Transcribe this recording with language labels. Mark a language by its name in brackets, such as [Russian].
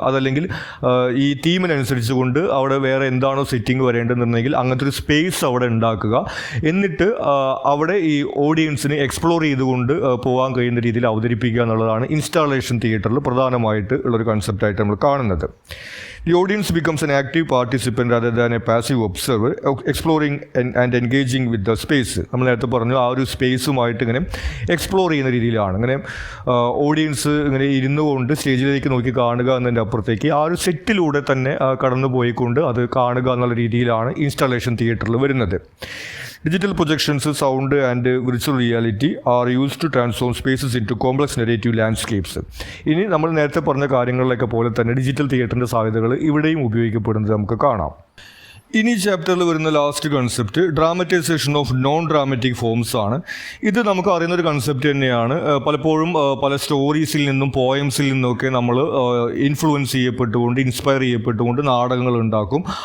[Malayalam] അതല്ലെങ്കിൽ ഈ തീമിനനുസരിച്ച് കൊണ്ട് അവിടെ വേറെ എന്താണോ സെറ്റിംഗ് വരേണ്ടതെന്നുണ്ടെങ്കിൽ അങ്ങനത്തെ ഒരു സ്പേസ് അവിടെ ഉണ്ടാക്കുക. എന്നിട്ട് അവിടെ ഈ ഓഡിയൻസിന് എക്സ്പ്ലോർ ചെയ്തുകൊണ്ട് പോകാൻ കഴിയുന്ന രീതിയിൽ അവതരിപ്പിക്കുക എന്നുള്ളതാണ് ഇൻസ്റ്റാളേഷൻ തിയേറ്ററിൽ പ്രധാനമായിട്ട് ഉള്ളൊരു കൺസെപ്റ്റായിട്ട് നമ്മൾ കാണുന്നത്. [English] The audience becomes an active participant rather than a passive observer, exploring and engaging with the space. [Malayalam] നമ്മൾ നേരത്തെ പറഞ്ഞു ആ ഒരു സ്പേസുമായിട്ട് ഇങ്ങനെ എക്സ്പ്ലോർ ചെയ്യുന്ന രീതിയിലാണ്. ഇങ്ങനെ ഓഡിയൻസ് ഇങ്ങനെ ഇരുന്നു കൊണ്ട് സ്റ്റേജിലേക്ക് നോക്കി കാണുക എന്നതിൻ്റെ അപ്പുറത്തേക്ക് ആ ഒരു സെറ്റിലൂടെ തന്നെ കടന്നു പോയിക്കൊണ്ട് അത് കാണുക എന്നുള്ള രീതിയിലാണ് ഇൻസ്റ്റാളേഷൻ തിയേറ്ററിൽ വരുന്നത്. [English] Digital projections, sound and virtual reality are used to transform spaces into complex narrative landscapes. [Malayalam] ഇനി നമ്മൾ നേരത്തെ പറഞ്ഞ കാര്യങ്ങളിലൊക്കെ പോലെ തന്നെ ഡിജിറ്റൽ തിയേറ്ററിൻ്റെ സാധ്യതകൾ ഇവിടെയും ഉപയോഗിക്കപ്പെടുന്നത് നമുക്ക് കാണാം. ഇനി ചാപ്റ്ററിൽ വരുന്ന last concept ഡ്രാമറ്റൈസേഷൻ of non dramatic forms ആണ്. ഇത് നമുക്ക് അറിയുന്ന ഒരു കൺസെപ്റ്റ് തന്നെയാണ്. പലപ്പോഴും പല സ്റ്റോറീസിൽ നിന്നും പോയംസിൽ നിന്നൊക്കെ നമ്മൾ ഇൻഫ്ലുവൻസ് ചെയ്യപ്പെട്ടുകൊണ്ട് ഇൻസ്പയർ ചെയ്യപ്പെട്ടുകൊണ്ട് നാടകങ്ങൾ ഉണ്ടാക്കും.